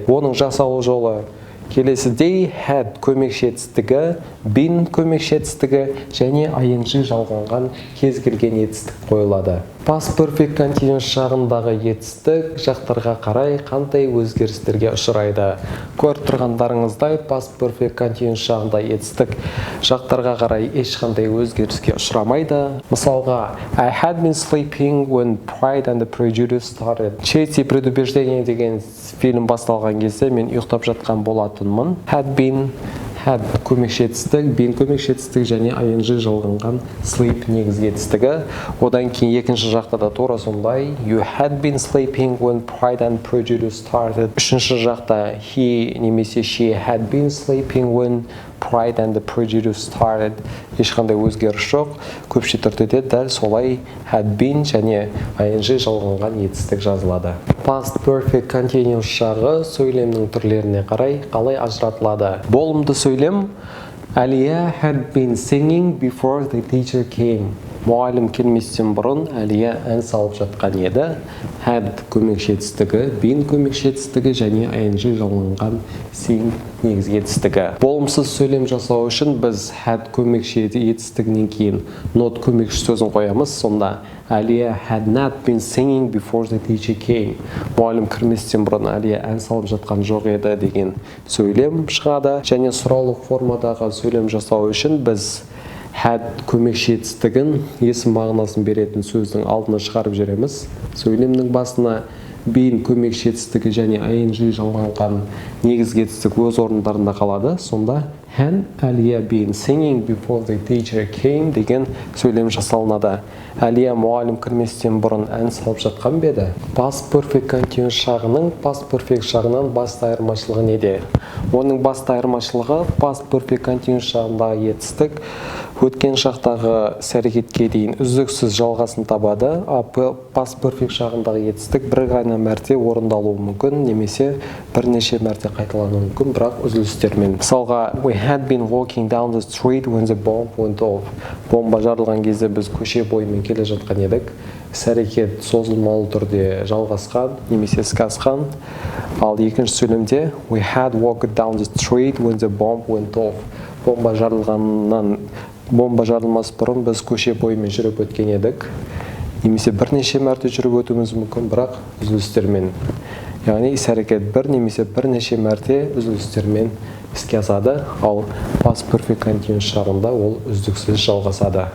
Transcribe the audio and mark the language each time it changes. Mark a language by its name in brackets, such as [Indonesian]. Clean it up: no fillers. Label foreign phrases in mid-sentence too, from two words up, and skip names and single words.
[Kazakh] Оның жасалу жолы келесідей: had көмекші етістігі, been көмекші етістігі және ing жалғанған кез келген етістік қойылады. [English] Past Perfect Continuous [Kazakh] шағындағы етістік жақтарға қарай қандай өзгерістерге ұшырайды? Көріп тұрғандарыңыздай, [English] Past Perfect Continuous [Kazakh] шағында етістік жақтарға қарай ешқандай өзгеріске ұшырамайды. Мысалға, [English] I had been sleeping when Pride and Prejudice started. [Kazakh] Честь и предубеждение деген фильм басталған кезде мен ұйықтап жатқан болатынмын. Had көмекші етістік, been көмекші етістік және ing жалғанған sleep негізгі етістігі. Одан кейін екінші жақта да тура сондай. [English] You had been sleeping when Pride and Prejudice started. [Kazakh] Үшінші жақта [English] he немесе she had been sleeping when Pride and Prejudice started. [Kazakh] Ешқандай өзгеріс жоқ. Көпше түрде дәл солай had been және ing жалғанған етістік жазылады. [English] Past Perfect Continuous [Kazakh] шағы сөйлемнің түрлеріне қарай қалай ажыратылады? Болымды сөйлем: [English] Әлия had been singing before the teacher came. [Kazakh] Мұғалім келместен бұрын Әлия ән салып жатқан еді. Had көмекші етістігі, been көмекші етістігі және ing жалғанған sing негізгі етістігі. Болымсыз сөйлем жасау үшін біз had көмекші етістігінен кейін not көмекші сөзін қоямыз. [English] Сонда Әлия had not been singing before the teacher came. [Kazakh] Мұғалім кірместен бұрын Әлия ән салып жатқан жоқ еді деген сөйлем шығады. Және сұраулық формадағы сөйлем жасау үшін біз had көмекші етістігін есім мағынасын беретін сөздің алдына шығарып жібереміз. Сөйлемнің басына been көмекші етістігі және ing жалғанған негізгі етістік өз орындарында қалады. [English] Сонда had Әлия been singing before the teacher came [Kazakh] деген сөйлем жасалынады. Әлия мұғалім кірместен бұрын ән салып жатқан бе еді? [English] Past Perfect Continuous [Kazakh] шағының [English] Past Perfect [Kazakh] шағынан басты айырмашылығы неде? Оның басты айырмашылығы [English] Past Perfect Continuous [Kazakh] шағындағы етістік өткен шақтағы іс-әрекетке дейін үздіксіз жалғасын табады. [English] Past Perfect [Kazakh] шағындағы етістік бір ғана мәрте орындалуы мүмкін, немесе бірнеше мәрте қайталануы мүмкін, бірақ үзілістермен. Мысалға, [English] we had been walking down the street when the bomb went off. [Kazakh] Бомба жарылған кезде біз көше бойымен келе жатқан едік. Іс-әрекет созылмалы түрде жалғасқан, немесе іске асқан. Ал екінші сөйлемде [English] we had walked down the street when the bomb went off. [Kazakh] Бомба жарылмас бұрын біз көше бойымен жүріп өткен едік. Немесе бірнеше мәрте жүріп өтуіміз мүмкін, бірақ үзілістермен. Яғни іс-әрекет бір немесе бірнеше мәрте үзілістермен іске асады, ал [English] Past Perfect Continuous [Kazakh] шағында ол үздіксіз жалғасады.